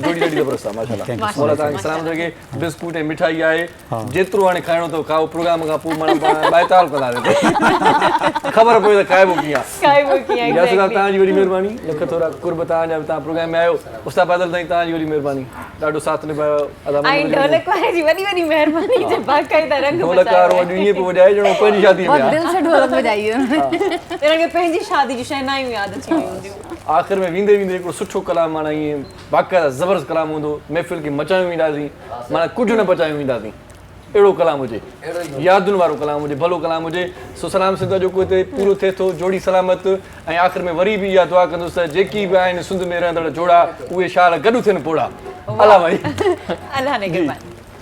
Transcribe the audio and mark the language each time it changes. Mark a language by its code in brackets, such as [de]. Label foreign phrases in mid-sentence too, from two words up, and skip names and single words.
[sd] जोड़ी ॾाढी ज़बरदस्त आहे माशाल्लाह मौला तव्हांखे सलाम लॻे बिस्कुट ऐं मिठाई आहे जेतिरो हाणे खाइणो अथव खाओ प्रोग्राम खां पोइ माना बाएताल कंदा ख़बर पए त खाइबो कीअं आहे तव्हांजी वॾी महिरबानी लख थोरा कुर्ब तव्हांजा तव्हां प्रोग्राम में आयो उस्ताद बादल ताईं तव्हांजी वॾी महिरबानी ॾाढो साथ निभायो ढोलक वारे जी वॾी महिरबानी जे बाक़ाइदा रंग ढोलकार अॼु ईअं पियो वॼाए ॼणो पंहिंजी शादी में [hi] बहुत दिल से ढोलक बजाइए [sd] इन्हनि खे पंहिंजी शादी जी शहनाइयूं यादि अची वियूं हूंदियूं आख़िर में वेंदे वेंदे हिकिड़ो सुठो कलाम माना ईअं बाक़ाइदा ज़बरदस्त कलाम हूंदो महफ़िल खे मचायूं वेंदासीं माना कुझु न बचायूं वेंदासीं अहिड़ो कलाम हुजे यादुनि वारो कलाम हुजे भलो कलाम हुजे सो सलाम सिंध जेको हिते पूरो थिए थो जोड़ी सलामत ऐं आख़िर में वरी बि इहा दुआ कंदुसि त जेकी बि आहिनि सिंध में रहंदड़ जोड़ा उहे शाल गॾु थियनि पोड़ा अला भाई अल्लाह ने कृपा